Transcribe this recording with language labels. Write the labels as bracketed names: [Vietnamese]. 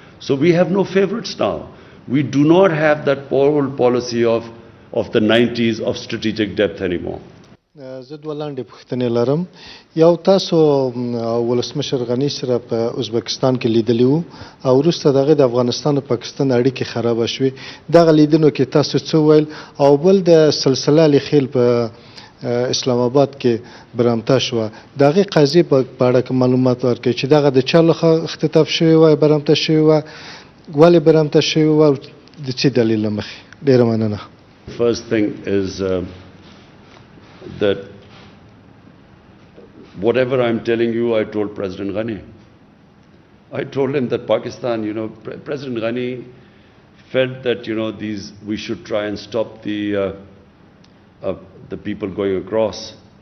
[English] So we have no favorites now. We do not have that old policy of the 90s of strategic depth anymore. [Pashto] زه دوه لاندې پوښتنې لرم. یو تاسو ولسمشر غني سره په ازبکستان کې لیدلی وو او وروسته د هغې د افغانستان او پاکستان اړیکې خرابه شوې. دغه لیدنو کې تاسو څه وویل؟ او بل د سلسله الخیل په اسلام آباد کې برمته شوه. د هغې قضیې په اړه که معلومات ورکړئ چې دغه د چا لخوا اختطاف شوې وه، برمته شوې وه، ولې برمته شوې وه او د څه دلیل له مخې؟ ډېره مننه. [English] First thing is that whatever I'm telling you, I told President Ghani. I told him that Pakistan, President Ghani felt that, we should try and stop the people going across.